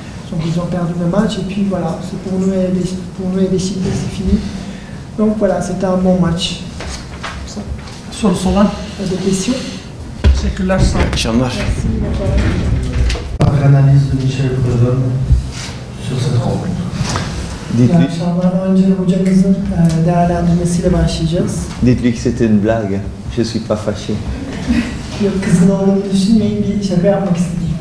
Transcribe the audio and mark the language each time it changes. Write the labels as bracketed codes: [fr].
[fr] Donc ils ont perdu le match et puis voilà, c'est pour nous et Beşiktaş, c'est fini. Donc voilà, c'était un bon match. [tr] Sorusu olan [fr] Des questions? [tr] teşekkürler. Sağ olun. Akşamlar. [fr] L'analyse de Michel Prudhomme sur cette rencontre. [tr] İyi akşamlar. Önce hocamızın değerlendirmesiyle başlayacağız. [fr] Dites-lui que c'était une blague, je suis pas fâché. [tr] Yok, kızın olduğunu düşünmeyin, bir şaka yapmak istedim.